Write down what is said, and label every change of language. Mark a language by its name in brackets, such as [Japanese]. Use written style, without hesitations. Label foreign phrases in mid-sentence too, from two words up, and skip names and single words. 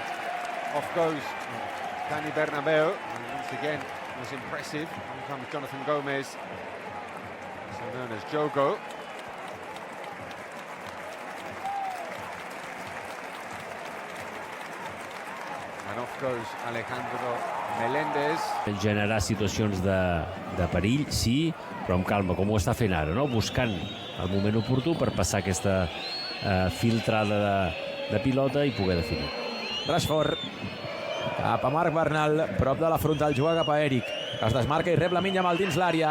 [English] Off goes Dani Bernabeu. And once again, was impressive. Here comes Jonathan Gomez, so known as Jogo. And off goes Alejandro Melendez. [Catalan] Generar situacions de perill, sí, però amb calma, com ho està fent ara, no? Buscant el moment oportú per passar aquesta filtrada de pilota i poder definir. Rashford cap a Marc Bernal, prop de la frontal, juga cap a Eric, es desmarca i rep Lamine Yamal dins l'àrea.